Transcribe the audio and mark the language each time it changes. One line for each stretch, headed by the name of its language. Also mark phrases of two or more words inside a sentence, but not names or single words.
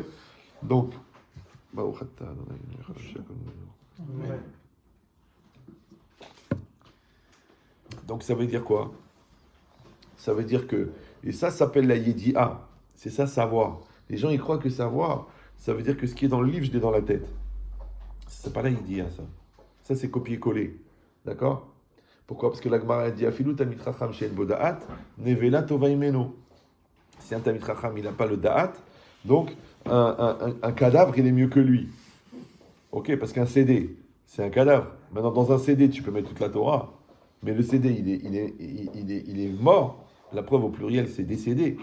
French: Donc, donc, ça veut dire quoi? Ça veut dire que, et ça s'appelle la Yedi'a. C'est ça, savoir. Les gens, ils croient que savoir, ça veut dire que ce qui est dans le livre, je l'ai dans la tête. C'est pas la Yedi'a, ça. Ça, c'est copier-coller. D'accord? Pourquoi? Parce que la Gemara dit
Hebrew: אפילו תלמיד חכם שאין בו דעת נבלה טובה הימנו.
French: Si un
Hebrew: תלמיד חכם,
French: il n'a pas le Da'at, donc un cadavre, il est mieux que lui. Ok, parce qu'un CD, c'est un cadavre. Maintenant, dans un CD, tu peux mettre toute la Torah, mais le CD, il est mort. La preuve au pluriel, c'est décédé.